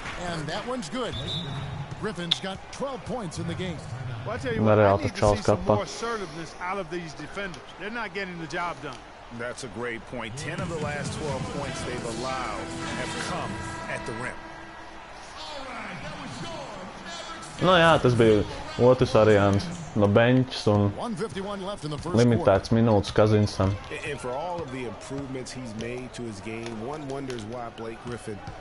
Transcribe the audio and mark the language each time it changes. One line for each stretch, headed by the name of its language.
English: And that one's good. Griffin's got 12 points in the game. Well, I tell you what, I need to see some more assertiveness out of these defenders. They're not getting the job done. That's a great point. 10 of the last 12 points they've allowed have come at the rim.
Latvian: Nu jā, tas bija otrs variants no beņķis un limitēts minūtes Kazinsam.
English: And for all of the improvements he's made to his game, one wonders why Blake Griffin